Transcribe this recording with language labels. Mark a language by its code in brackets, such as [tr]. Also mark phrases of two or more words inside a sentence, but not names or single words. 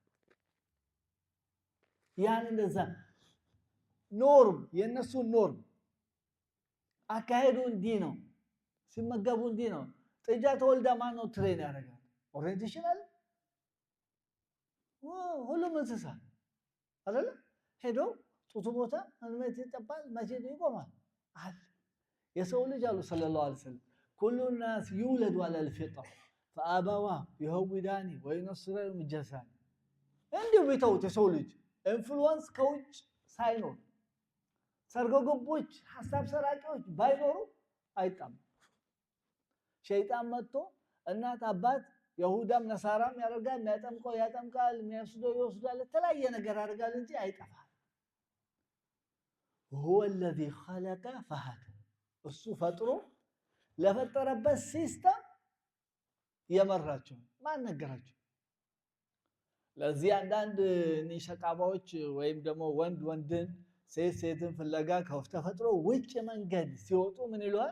[am] ያን እንደዛ ኖርም የነሱ ኖርም አካሄዱ እንዲህ ነው። ሲመገቡ እንዲህ ነው። ጥጃ ተወልዳ ማን ነው ትሬን ያደርጋል? ኦሪየንቴሽን አለ ሁሉም እንስሳ አይደለ? ሄዶ ጡቱ ቦታ እንመት ይጠባል መቼ ይቆማል አለ። የሰው ልጅ አሉ [ar] صلى الله عليه وسلم كل الناس يولد على الفطره فابواه يهودانه وينصرانه ويمجسانه። [am] እንዲሁ ቢተውት የሰው ልጅ ኢንፍሉዌንስ ከውጭ ሳይኖር ሰርጎ ገቦች ሐሳብ ሰራቂዎች ባይኖሩ አይጣም። ሸይጣን መጥቶ እናት አባት ይሁዳም ነሳራም ያደርጋል፣ የሚያጠምቀው ያጠምቃል፣ የሚያስደው ይወስዳል፣ ተለያየ ነገር ያደርጋል እንጂ አይጠፋም። [ar] هو الذي خلق فهد [am] እሱ ፈጥሮ ለፈጠረበት ሲስተም የመራቸው ማን ነገራቸው? ለዚህ አንዳንድ ሸቃባዎች ወይም ደግሞ ወንድ ወንድን ሴት ሴትን ፍለጋ ከተፈጥሮ ውጭ መንገድ ሲወጡ ምን ይሏል?